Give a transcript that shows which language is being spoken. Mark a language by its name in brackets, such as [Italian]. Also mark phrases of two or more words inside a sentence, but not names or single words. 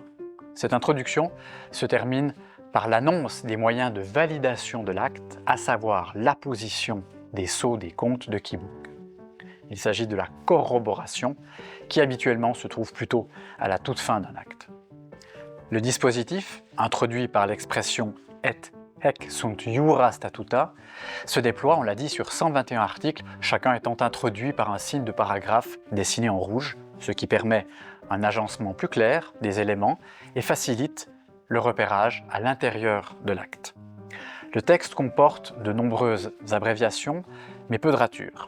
[French] Cette introduction se termine par l'annonce des moyens de validation de l'acte, à savoir l'apposition des sceaux des comtes de Kibourg. Il s'agit de la corroboration qui habituellement se trouve plutôt à la toute fin d'un acte. Le dispositif, introduit par l'expression [Latin] et hec sunt iura statuta, [French] se déploie, on l'a dit, sur 121 articles, chacun étant introduit par un signe de paragraphe dessiné en rouge, ce qui permet un agencement plus clair des éléments et facilite le repérage à l'intérieur de l'acte. Le texte comporte de nombreuses abréviations, mais peu de ratures.